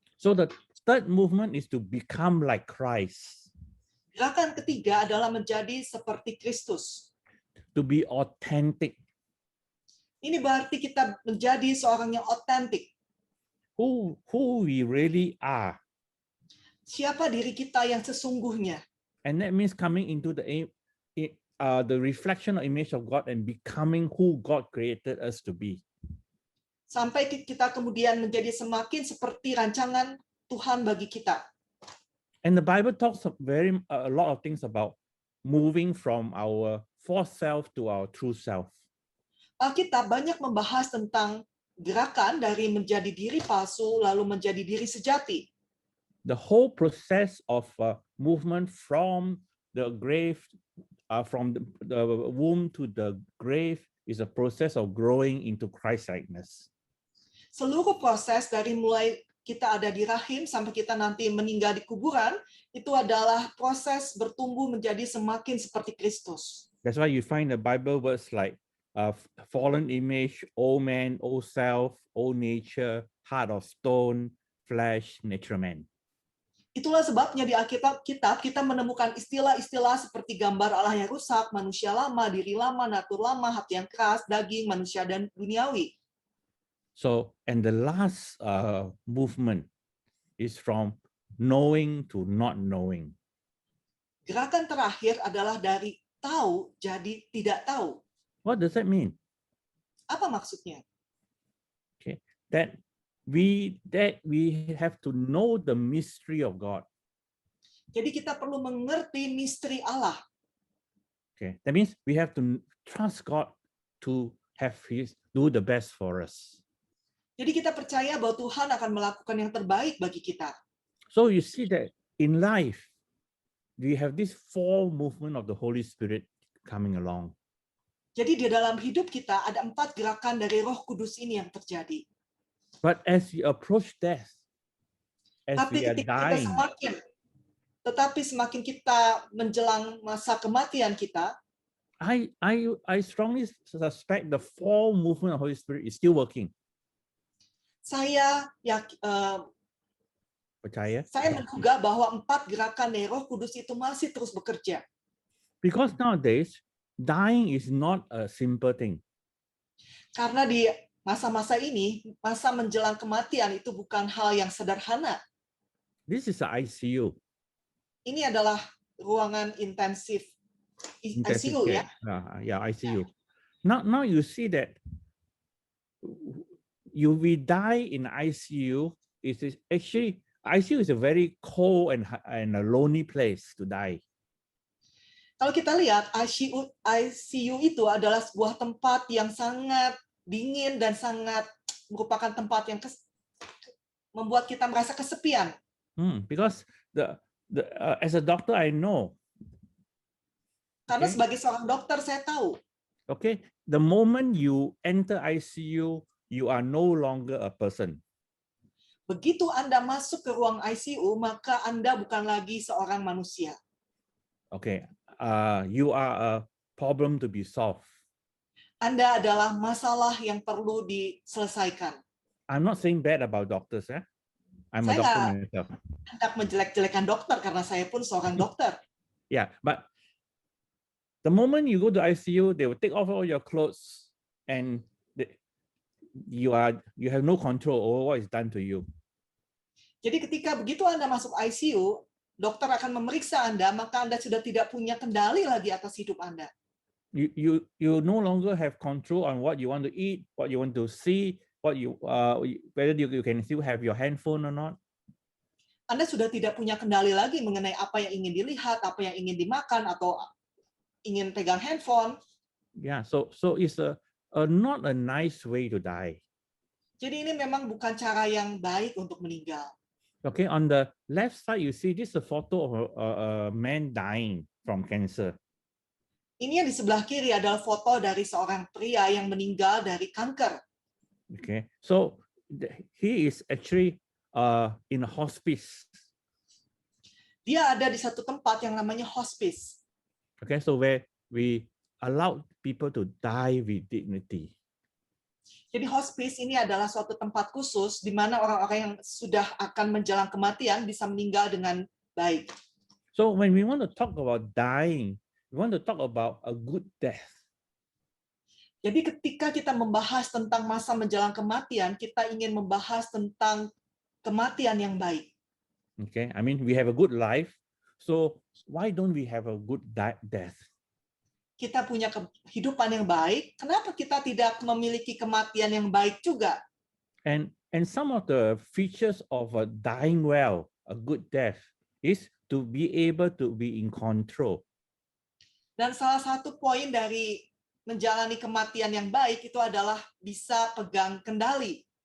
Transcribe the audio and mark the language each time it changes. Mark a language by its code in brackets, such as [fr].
[en] So the third movement is to become like Christ, [id] Gerakan ketiga adalah menjadi seperti Kristus. [en] to be authentic. [id] Ini berarti kita menjadi seorang yang otentik. [en] Who we really are. [id] Siapa diri kita yang sesungguhnya. [en] And that means coming into the reflection or image of God and becoming who God created us to be. [id] Sampai kita kemudian menjadi semakin seperti rancangan Tuhan bagi kita. [en] And the Bible talks a lot of things about moving from our false self to our true self. [id] Alkitab banyak membahas tentang gerakan dari menjadi diri palsu lalu menjadi diri sejati. [en] The whole process of movement from the grave, from the womb to the grave, is a process of growing into Christ-likeness. [id] Seluruh proses dari mulai kita ada di rahim sampai kita nanti meninggal di kuburan, itu adalah proses bertumbuh menjadi semakin seperti Kristus. [en] That's why you find the Bible words like fallen image, old man, old self, old nature, heart of stone, flesh, natural man. [id] Itulah sebabnya di Alkitab kita menemukan istilah-istilah seperti gambar Allah yang rusak, manusia lama, diri lama, natur lama, hati yang keras, daging, manusia dan duniawi. [en] So, and the last movement is from knowing to not knowing. [id] Gerakan terakhir adalah dari tahu jadi tidak tahu. [en] What does that mean? [id] Apa maksudnya? [en] Okay, that we have to know the mystery of God. [id] Jadi kita perlu mengerti misteri Allah. [en] Okay, that means we have to trust God to do the best for us. [id] Jadi kita percaya bahwa Tuhan akan melakukan yang terbaik bagi kita. [en] So you see that in life, we have this four movement of the Holy Spirit coming along. [id] Jadi di dalam hidup kita ada 4 gerakan dari Roh Kudus ini yang terjadi. [en] But as we approach death, as [id] Tapi [en] we are [id] ketika kita [en] dying, [id] semakin kita menjelang masa kematian kita, [en] I strongly suspect the four movement of Holy Spirit is still working. [id] Saya Percaya? menduga bahwa 4 gerakan dari Roh Kudus itu masih terus bekerja. [en] Because nowadays, dying is not a simple thing. [id] Karena di masa-masa ini, masa menjelang kematian itu bukan hal yang sederhana. [en] This is the ICU. [id] Ini adalah ruangan intensive ICU ya. [en] Yeah, ICU. Now you see that we die in ICU. It is actually ICU is a very cold and a lonely place to die. [id] Kalau kita lihat ICU itu adalah sebuah tempat yang sangat dingin dan sangat merupakan tempat yang membuat kita merasa kesepian. [en] Because as a doctor, I know. [id] Karena Okay. sebagai seorang dokter saya tahu, [en] Okay, the moment you enter ICU, you are no longer a person. [id] begitu Anda masuk ke ruang ICU, maka Anda bukan lagi seorang manusia. [en] Okay, you are a problem to be solved. [id] Anda adalah masalah yang perlu diselesaikan. [en] I'm not saying bad about doctors, eh? I'm a [id] Saya [en] doctor [id] nggak [en] myself. [id] hendak menjelek-jelekan dokter karena saya pun seorang dokter. [en] Yeah, but the moment you go to ICU, they will take off all your clothes and you have no control over what is done to you. [id] Jadi ketika begitu Anda masuk ICU, dokter akan memeriksa Anda, maka Anda sudah tidak punya kendali lagi atas hidup Anda. [en] You no longer have control on what you want to eat, what you want to see, whether you can still have your handphone or not. [id] Anda sudah tidak punya kendali lagi mengenai apa yang ingin dilihat, apa yang ingin dimakan, atau ingin pegang handphone. [en] Yeah, so it's not a nice way to die. [id] Jadi ini memang bukan cara yang baik untuk meninggal. [en] Okay, on the left side, you see this is a photo of a man dying from cancer. [id] Ini yang di sebelah kiri adalah foto dari seorang pria yang meninggal dari kanker. [en] Okay, so he is actually in a hospice. [id] Dia ada di satu tempat yang namanya hospice. [en] Okay, so where we allow people to die with dignity. [id] Jadi hospice ini adalah suatu tempat khusus di mana orang-orang yang sudah akan menjelang kematian bisa meninggal dengan baik. [en] So when we want to talk about dying, we want to talk about a good death. [id] Jadi ketika kita membahas tentang masa menjelang kematian, kita ingin membahas tentang kematian yang baik. [en] Okay, I mean, we have a good life, so why don't we have a good death? [id] Kita punya kehidupan yang baik, kenapa kita tidak memiliki kematian yang baik juga? [en] And some of the features of a dying well, a good death, is to be able to be in control. [id] Dan salah satu poin dari menjalani kematian yang baik itu adalah bisa pegang kendali.